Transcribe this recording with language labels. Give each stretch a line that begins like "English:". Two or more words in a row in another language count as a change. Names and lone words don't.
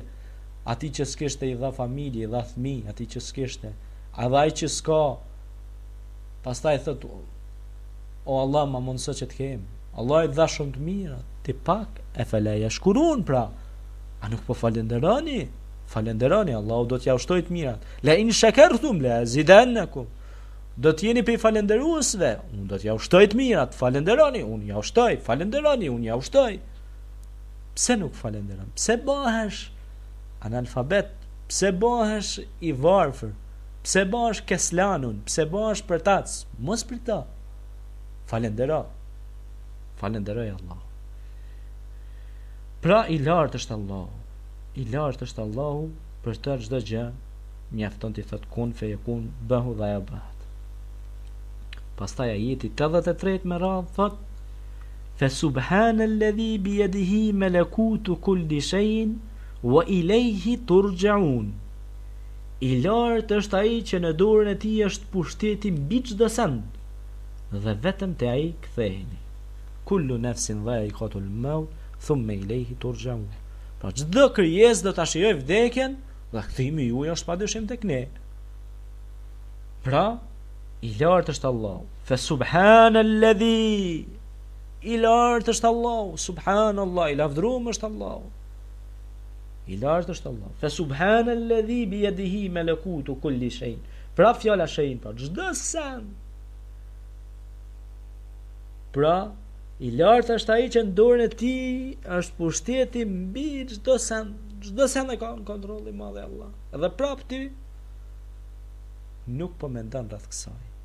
Albanian: Atij që s'kishte i dha familje, i dha fëmijë, atij që s'kishte. Edhe ai që s'ka, pastaj thot: "O Allah, ma mundso që të kem." Allah i dha shumë të mira, ti pak e feleja shkurun, pra. A nuk po falenderoni? Falenderoni, Allahu do t'ja ushtoj të mirat.
Arabic: لئن شكرتم لأزيدنكم.
Albanian: Do t'jeni pe falenderuesve, unë do t'ja ushtoj të mirat. Falenderoni, unë ja ushtoj. Falenderoni, unë ja ushtoj. Pse nuk falenderon? Pse bëhesh analfabet pse bëhesh i varfër, pse bëhesh keslanun, pse bëhesh përtac, mos për ta. Falenderoj Allah. Pra i lartë është Allahu. I lartë është Allahu për të çdo gjë, mjafton ti thot
Arabic: كن فيكون bahu dha ya bahat.
Albanian: Pastaj ajeti 83 me radhë thot
Arabic: فسبحان الذي بيده ملكوت كل شيء وإليه ترجعون.
Albanian: I lartë është ai që në dorën e tij është pushteti mbi çdo send dhe vetëm te ai ktheheni.
Arabic: كل نفس ذائقة الموت ثم إليه ترجعون.
Albanian: Pra çdo krijesë do ta shijojë vdekjen dhe kthimi juaj është padyshim tek ne. Pra i lartë është Allahu.
Arabic: فسبحان الذي,
Albanian: i lartë është Allahu, subhanallah, i lavdëruar është Allahu. I lartë është Allahu.
Arabic: فسبحان الذي بيده ملكوت كل شيء.
Albanian: Pra fjala shay'in, pra çdo sen. Pra i lartë është ai që në dorën e tij është pushteti mbi çdo sen. Çdo sen e ka në kontroll i madh Allah. Edhe prap ti nuk po mendon rreth kësaj.